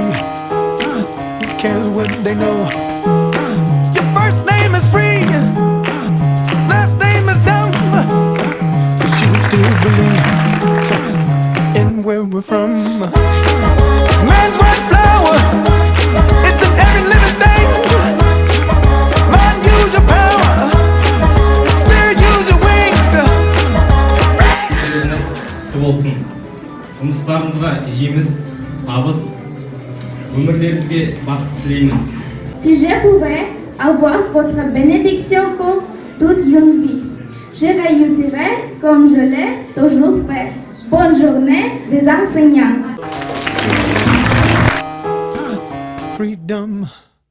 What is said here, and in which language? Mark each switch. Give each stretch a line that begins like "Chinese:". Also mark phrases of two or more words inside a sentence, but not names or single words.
English: Who cares what they know? Your first name is free, last name is dumb, but you still believe in where we're from. Man's white flower, it's in every living thing. Mind, use your power, spirit, use your wings.
Turkish: Olsun.
Kazakh: Жұмыстарыңызға жеміс, табыс, өмірлеріңізге бақыт тілеймін.
French: Si je pouvais avoir votre bénédiction pour toute une vie, je réussirais comme je l'ai toujours fait. Bonne journée des enseignants.
English: Freedom.